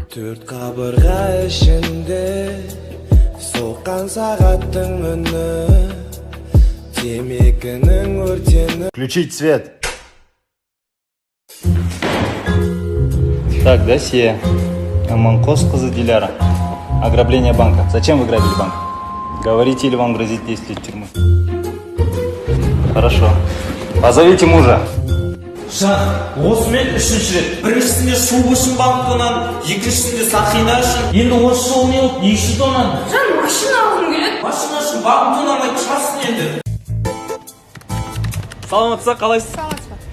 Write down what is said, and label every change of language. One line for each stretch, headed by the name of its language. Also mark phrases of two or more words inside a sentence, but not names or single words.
Kazakh: Төрт қабырға ішінде соққан сағаттың үні, темекінің өртені.
Russian: Включить свет. Так, досье. Аманкос кызы Диляра. Ограбление банка. Зачем вы грабили банк? Говорите, или вам грозит 10 лет тюрьмы? Хорошо. Позовите мужа.
Kazakh: Осы мен үшінші рет. Біріншісінде шу үшін банкынан, екіншісінде сақина үшін. Енді осы жол не болды? 200 тоннан. Жан, машина алғым келеді. Машина үшін банк тоннамай шығасың енді. Саламатсыз, қалайсыз? Саламатсыз ба?